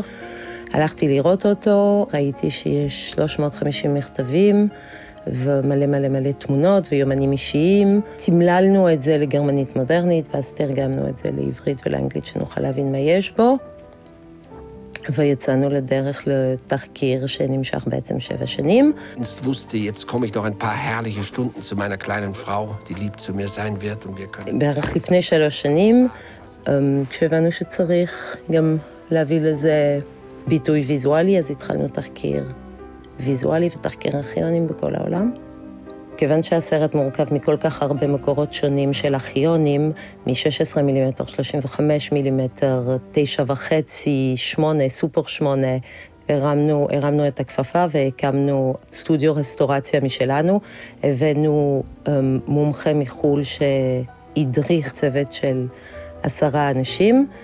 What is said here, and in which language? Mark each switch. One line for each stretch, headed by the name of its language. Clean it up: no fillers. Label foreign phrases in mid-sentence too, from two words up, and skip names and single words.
Hebrew: הלכתי לראות אותו, ראיתי שיש 350 מכתבים ומלא מלא מלא תמונות ויומנים אישיים. תמללנו את זה לגרמנית מודרנית, ואז תרגמנו את זה לעברית ולאנגלית שנוכל להבין מה יש בו. ויצאנו לדרך לתחקיר שנמשך בעצם 7 שנים.
German: Ich wusste, jetzt komme ich noch ein paar herrliche Stunden zu meiner kleinen Frau, die lieb zu mir sein wird und wir können...
Hebrew: בערך לפני 3 שנים, כשהבנו שצריך גם להביא לזה ביטוי ויזואלי, אז התחלנו תחקיר ויזואלי ותחקיר ארכיונים בכל העולם. כיוון שהסרט מורכב מכל כך הרבה מקורות שונים של ארכיונים, מ-16 מילימטר, 35 מילימטר, 9.5, 8, סופר 8, הרמנו את הכפפה והקמנו סטודיו רסטורציה משלנו, הבאנו מומחה מחול שהדריך צוות של 10 אנשים,